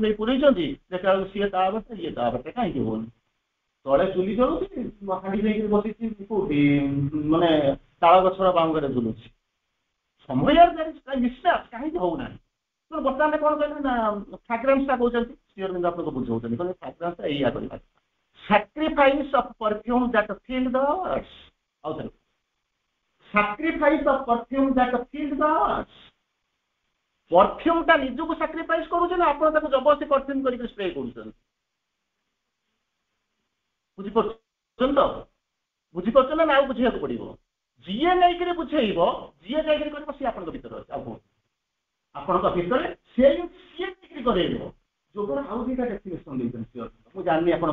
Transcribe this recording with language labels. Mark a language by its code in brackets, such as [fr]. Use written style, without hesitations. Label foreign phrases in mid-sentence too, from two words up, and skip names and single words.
[or] ନେଇ ପୁରେଇଛନ୍ତି ଦେଖିଲା ବେଳକୁ ସିଏ ତା ବାଟେ ଇଏ ତା ବାଟେ କାହିଁକି ହଉନି ତଳେ ଚୁଲି ଜଳୁଛି ହାଣ୍ଡି ନେଇକି ବସିଛି କୋଉଠି ମାନେ ତାଳ ଗଛର ବାଉଙ୍ଗରେ ଝୁଲୁଛି ସମୟ ମିସମ୍ୟାଚ୍ କାହିଁକି ହଉନାହିଁ ବର୍ତ୍ତମାନ କଣ କହିଲେ ନା ଫ୍ରାଗ୍ରାନ୍ସଟା କହୁଛନ୍ତି ଶ୍ରୀଅରବିନ୍ଦ ଆପଣଙ୍କୁ ବୁଝଉଛନ୍ତି କହିଲେ ଫ୍ରାଗ୍ରାନ୍ସଟା ଏଇଆ କରିବା [en] sacrifice of perfume that filled the earth [or] ଆଉ ଥରେ [en] sacrifice of perfume that filled the earth [or] perfume ଟା ନିଜକୁ sacrifice କରୁଛି ନା ଆପଣ ତାକୁ ଜବରଦସ୍ତି perfume କରିକି ସ୍ପ୍ରେ କରୁଛନ୍ତି ବୁଝିପାରୁଛନ୍ତି ତ ବୁଝିପାରୁଛନ୍ତି ନା ଆଉ ବୁଝିବାକୁ ପଡିବ ଯିଏ ନେଇକରି ବୁଝେଇବ ଯିଏ ଯାଇକରି କରିବ ସିଏ ଆପଣଙ୍କ ଭିତରେ ଅଛି ଆଉ କଣ ଆପଣଙ୍କ ଭିତରେ ସିଏ ନେଇକରି କରେଇବ ଯୋଗର ଆଉ ଦିଟା ଡେଫିନେସନ ଦେଇଛନ୍ତି ମୁଁ ଜାଣିନି ଆପଣ